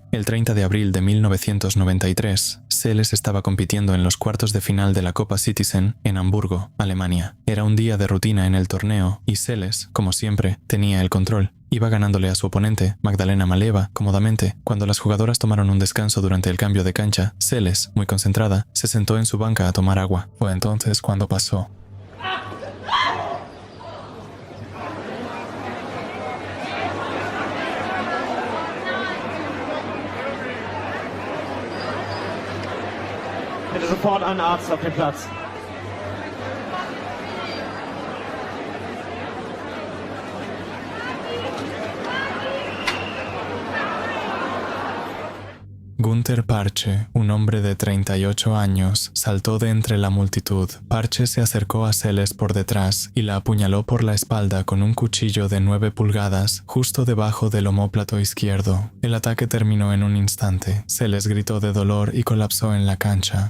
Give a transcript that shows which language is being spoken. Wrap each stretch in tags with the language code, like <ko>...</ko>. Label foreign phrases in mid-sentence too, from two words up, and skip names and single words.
<es>El 30 de abril de 1993, Seles estaba compitiendo en los cuartos de final de la Copa Citizen en Hamburgo, Alemania. Era un día de rutina en el torneo y Seles, como siempre, tenía el control. Iba ganándole a su oponente, Magdalena Maleva, cómodamente. Cuando las jugadoras tomaron un descanso durante el cambio de cancha, Seles, muy concentrada, se sentó en su banca a tomar agua. Fue entonces cuando pasó.</es> <de>Bitte sofort einen Arzt auf den Platz.</de> <es>Günther Parche, un hombre de 38 años, saltó de entre la multitud. Parche se acercó a Seles por detrás y la apuñaló por la espalda con un cuchillo de 9 pulgadas justo debajo del omóplato izquierdo. El ataque terminó en un instante. Seles gritó de dolor y colapsó en la cancha.</es>